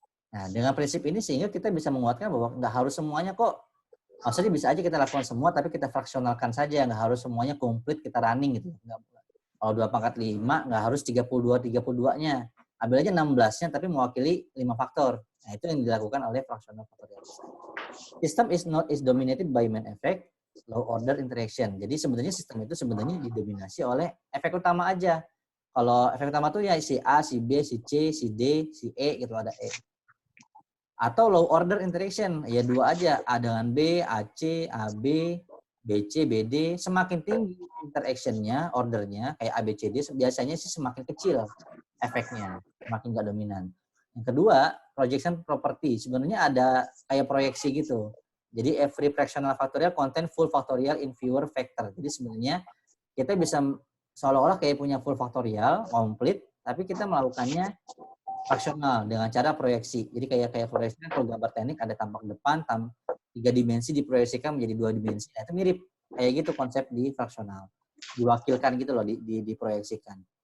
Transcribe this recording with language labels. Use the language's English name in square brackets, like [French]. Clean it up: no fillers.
[Indonesian] Nah, dengan prinsip ini sehingga kita bisa menguatkan bahwa nggak harus semuanya kok. Maksudnya bisa aja kita lakukan semua, tapi kita fraksionalkan saja. Nggak harus semuanya komplit kita running gitu. Kalau 2 pangkat 5, nggak harus 32-32-nya. Ambil aja 16-nya, tapi mewakili 5 faktor. Nah, itu yang dilakukan oleh fraksional factorial design. [English] System is dominated by main effect, low order interaction. [Indonesian] Jadi sebenarnya sistem itu sebenarnya didominasi oleh efek utama aja. Kalau efek utama tuh ya si A, si B, si C, si D, si E gitu, ada E. Atau low order interaction, ya 2 aja, A dengan B, AC, AB, BC, BD. Semakin tinggi interaction-nya, ordernya kayak ABCD biasanya sih semakin kecil efeknya, semakin nggak dominan. Yang kedua, projection property. Sebenarnya ada kayak proyeksi gitu. Jadi [English] every fractional factorial contain full factorial in fewer factor. [Indonesian] Jadi sebenarnya kita bisa seolah-olah kayak punya full factorial komplit, tapi kita melakukannya fraksional dengan cara proyeksi. Jadi kayak proyeksi kalau gambar teknik ada tampak depan, 3 dimensi diproyeksikan menjadi 2 dimensi. Nah, itu mirip kayak gitu konsep di fraksional. Diwakilkan gitu loh, diproyeksikan.